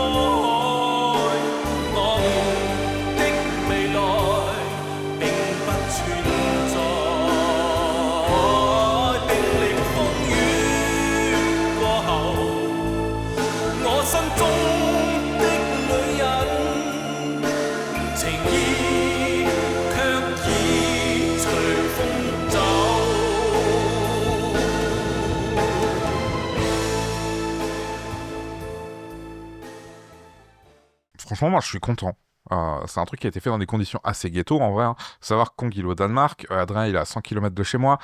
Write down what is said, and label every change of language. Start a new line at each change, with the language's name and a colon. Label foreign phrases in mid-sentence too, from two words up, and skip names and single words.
Chinese: 我們的未來並不存在，經歷風雨過後，我心中的女人，情意卻已隨風走。
French: Franchement, moi, je suis content. C'est un truc qui a été fait dans des conditions assez ghetto, en vrai. Hein. Savoir Kong, il est au Danemark. Adrien, il est à 100 km de chez moi.